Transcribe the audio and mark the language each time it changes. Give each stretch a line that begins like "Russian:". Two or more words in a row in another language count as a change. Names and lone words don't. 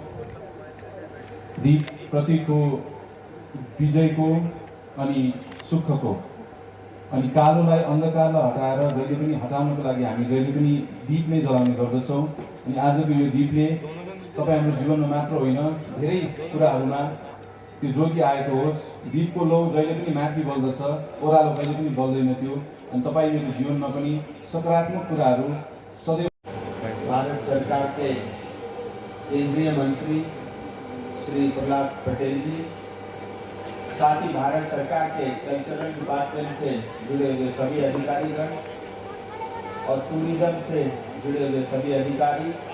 Nepali: दीप प्रतिको विजयको अनि सुखको अनि कालोलाई अन्धकारलाई हटाएर जहिले पनि हटाउनको लागि हामी जहिले पनि दीप नै जलाउने गर्दछौँ। अनि आजको यो दीपले तपाईँ हाम्रो जीवनमा मात्र होइन धेरै कुराहरूमा त्यो ज्योति आएको होस्। दीपको लौ जहिले पनि माथि बल्दछ, ओह्रालो कहिले पनि बल्दैन थियो। अनि तपाईँ मेरो जीवनमा पनि सकारात्मक कुराहरू सदैव।
Hindi: भारत सरकार के केंद्रीय मंत्री श्री प्रहलाद पटेल जी, साथ ही भारत सरकार के
English: cultural department
Hindi: से जुड़े हुए सभी अधिकारीगण और टूरिज्म से जुड़े हुए सभी अधिकारी,